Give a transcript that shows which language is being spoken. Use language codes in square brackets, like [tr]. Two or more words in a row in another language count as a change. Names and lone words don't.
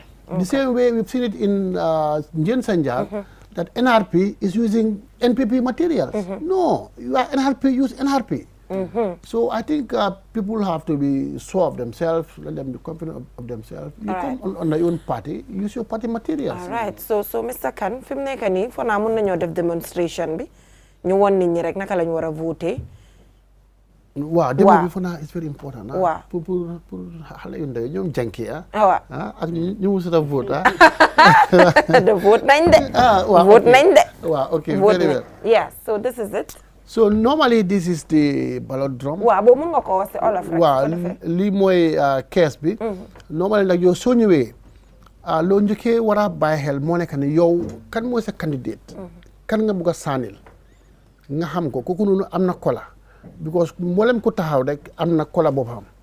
[en] The same way we've seen it in Njen Sanjal, that NRP is using NPP materials. No, you are NRP, use NRP. So I think people have to be sure of themselves, let them be confident of themselves. You come on your own party, use your party materials. All right. So Mr. [wo] Khan, fi mu nekk nii fo naa mun nañoo def demonstration bi ñu won nit ñi rek naka lañ war a voter. Waaw débat bi fo naa [en] it's very important. [wo] Waaw pour xale yu ndaw ñoom jànki waaw ak ñu mu sota vote [en] the vote [wo] nañ de. Vote nañ de. [en] Waaw okay, very well. Yes, so this is it. So normally this is the ballot drum. [wo] Waaw boobu mun nga ko wax [en] all of [wo] rek. Waaw lii mooy kees bi. Normally nag yow soo ñëwee loo njëkkee war a bàyyi xel moo nekk ne yow kan mooy sa candidate. kan nga bugg a saanil nga xam ko kooku noonu am na kola because mboolem ko taxaw rek am na kola boppam